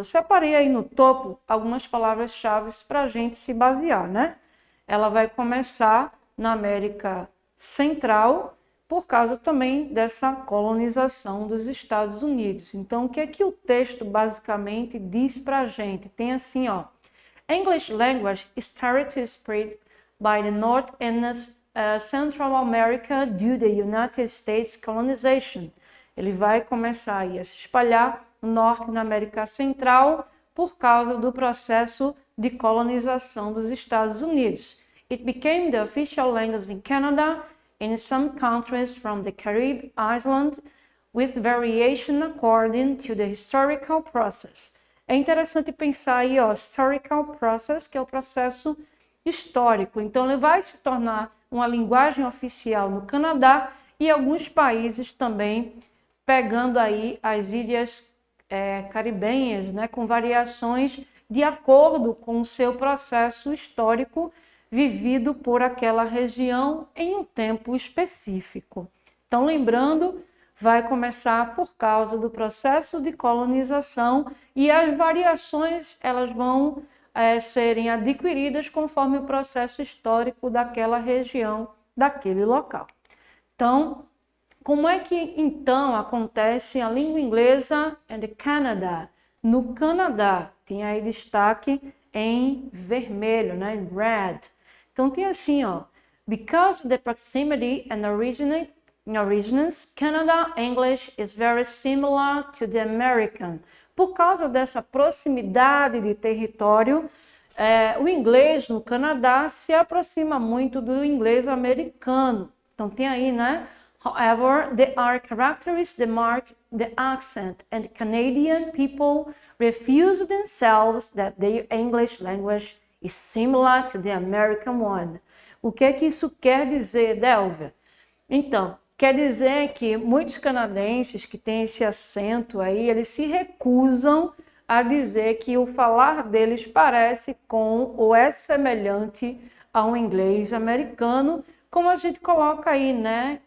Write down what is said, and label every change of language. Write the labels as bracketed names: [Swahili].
[Portuguese] Eu separei aí no topo algumas palavras-chave para a gente se basear, né? Ela vai começar na América Central, por causa também dessa colonização dos Estados Unidos. Então, o que é que o texto basicamente diz para a gente? Tem assim, ó, [English] English language started to spread by the North and Central America due to the United States colonization. [Portuguese] Ele vai começar aí a se espalhar no Norte e na América Central por causa do processo de colonização dos Estados Unidos. [English] It became the official language in Canada and in some countries from the Caribbean island with variation according to the historical process. [Portuguese] É interessante pensar aí, ó, [English] historical process, [Portuguese] que é o processo histórico. Então, ele vai se tornar uma linguagem oficial no Canadá e alguns países também, pegando aí as ilhas caribenhas, né, com variações de acordo com o seu processo histórico vivido por aquela região em um tempo específico. Então, lembrando, vai começar por causa do processo de colonização e as variações elas vão serem adquiridas conforme o processo histórico daquela região, daquele local. Então, como é que então acontece a língua inglesa [English] and Canada? [Portuguese] No Canadá, tem aí destaque em vermelho, né, em red. Então tem assim, ó, [English] because of the proximity and origins, Canada English is very similar to the American. [Portuguese] Por causa dessa proximidade de território, o inglês no Canadá se aproxima muito do inglês americano. Então tem aí, né? [English] However, there are characteristics that mark the accent, and Canadian people refuse themselves that their English language is similar to the American one. [Portuguese] O que é que isso quer dizer, Delvia? Então, quer dizer que muitos canadenses que têm esse acento aí, eles se recusam a dizer que o falar deles parece com ou é semelhante a um inglês americano, como a gente coloca aí, né?